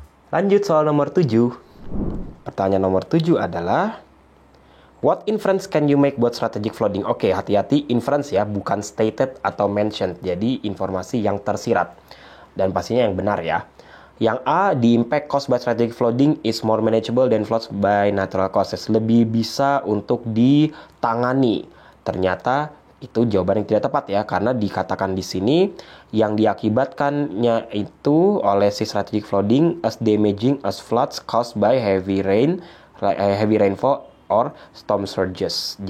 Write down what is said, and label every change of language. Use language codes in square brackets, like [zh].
[id] Lanjut soal nomor 7. Pertanyaan nomor 7 adalah, [en] what inference can you make [id] buat strategic flooding? Oke, hati-hati, inference ya, bukan stated atau mentioned. Jadi informasi yang tersirat. Dan pastinya yang benar ya. Yang A, [en] the impact caused by strategic flooding is more manageable than floods by natural causes. [id] Lebih bisa untuk ditangani. Ternyata itu jawaban yang tidak tepat ya, karena dikatakan di sini yang diakibatkannya itu oleh si strategic flooding [en] as damaging as floods caused by heavy rainfall or storm surges.